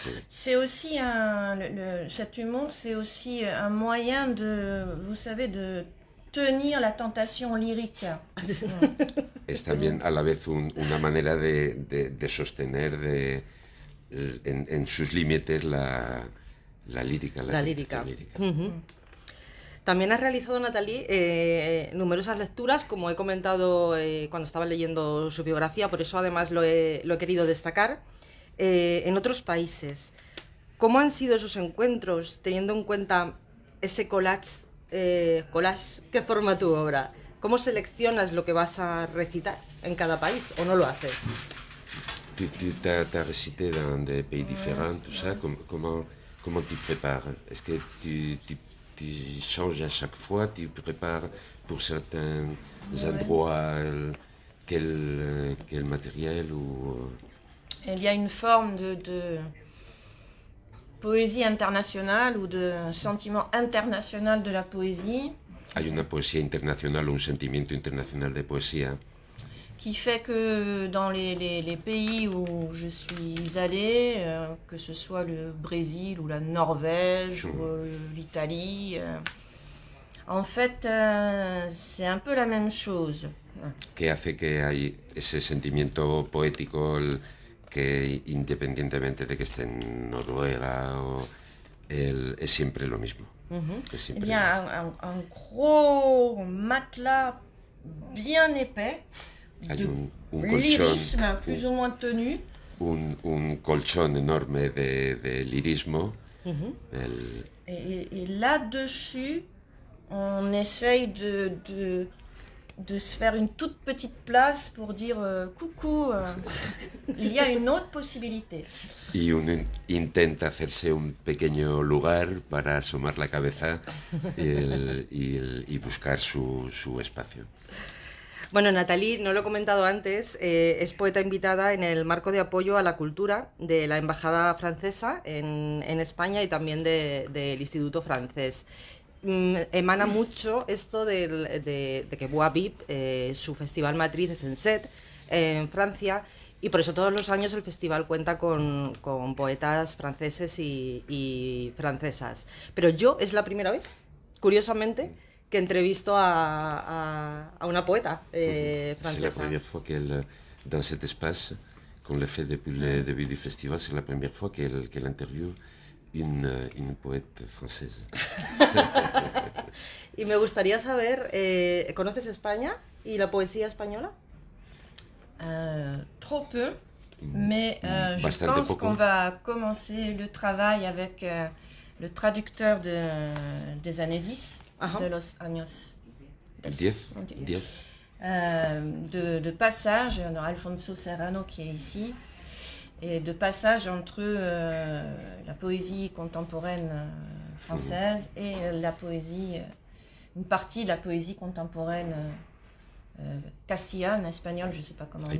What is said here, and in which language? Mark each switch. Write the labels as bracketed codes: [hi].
[fr] C'est aussi cet humour, c'est aussi un moyen de, vous savez, de tenir la tentation lyrique. [es] Es también a la vez una manera de sostener en sus límites la lírica. La lírica. También has realizado, Nathalie, numerosas lecturas, como he comentado cuando estaba leyendo su biografía, por eso además lo he querido destacar, en otros países. ¿Cómo han sido esos encuentros, teniendo en cuenta ese collage que forma tu obra? ¿Cómo seleccionas lo que vas a recitar en cada país o no lo haces? [fr] Tu as récité dans des pays différents, tout ça, comment tu prépares? Est-ce que tu changes à chaque fois, tu prépares pour certains endroits quel matériel ou... Il y a une forme de poésie internationale ou de sentiment international de la poésie. [es] Hay una poesía internacional o un sentimiento internacional de poesía [fr] qui fait que dans les pays où je suis allée, que ce soit le Brésil ou la Norvège ou l'Italie, en fait, c'est un peu la même chose. [es] Que hace que hay ese sentimiento poético que independientemente de que esté en Noruega es siempre lo mismo. Es siempre [fr] Il y a un gros matelas bien épais, de [es] un [fr] lyrisme [es] colchón, [fr] plus ou moins tenu. [es] un colchón enorme de lirismo. [fr] Et là-dessus, on essaye de se faire une toute petite place pour dire coucou, il y a une autre possibilité. [es] Y uno intenta hacerse un pequeño lugar para asomar la cabeza y buscar su espacio. Bueno, Nathalie, no lo he comentado antes, es poeta invitada en el marco de apoyo a la cultura de la Embajada Francesa en España y también del Instituto Francés. Emana mucho esto de que Voix Vive, su festival matriz es en Sète, en Francia, y por eso todos los años el festival cuenta con poetas franceses y francesas. Pero yo es la primera vez, curiosamente, que entrevisto a una poeta francesa. [fr] C'est la première fois qu'elle, dans cet espace, qu'on le fait depuis le début du festival, c'est la première fois qu'elle interviewe une poète française. [es] Y me gustaría saber, ¿conoces España y la poesía española? [fr] Trop peu, mais je pense qu'on va commencer le travail avec le traducteur des années 10, [es] de los años 10. [fr] De passage, Alfonso Serrano qui est ici, et de passage entre la poésie contemporaine française et la poésie, une partie de la poésie contemporaine castillane, espagnole, je ne sais pas comment